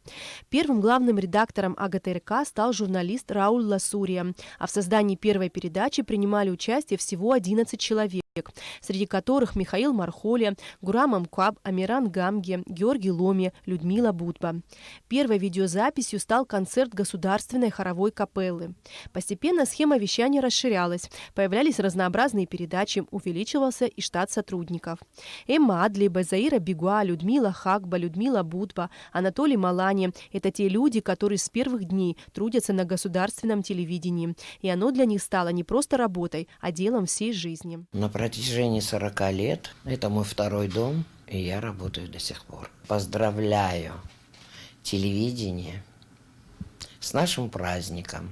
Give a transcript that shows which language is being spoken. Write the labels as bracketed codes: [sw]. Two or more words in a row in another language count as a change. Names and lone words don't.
[ru] Первым главным редактором АГТРК стал журналист Рауль Ласурия, а в создании первой передачи принимали участие всего 11 человек, среди которых Михаил Мархоля, Гурам Амкаб, Амиран Гамге, Георгий Ломи, Людмила Будба. Первой видеозаписью стал концерт Государственной хоровой капеллы. Постепенно схема вещания расширялась, появлялись разнообразные передачи, увеличивался и штат сотрудников. Эмма Адлиба, Заира Бигуа, Людмила Хакба, Людмила Будба, Анатолий Малани – это те люди, которые с первых дней трудятся на государственном телевидении, и оно для них стало не просто работой, а делом всей жизни. На протяжении 40 лет, это мой второй дом, и я работаю до сих пор. Поздравляю телевидение с нашим праздником.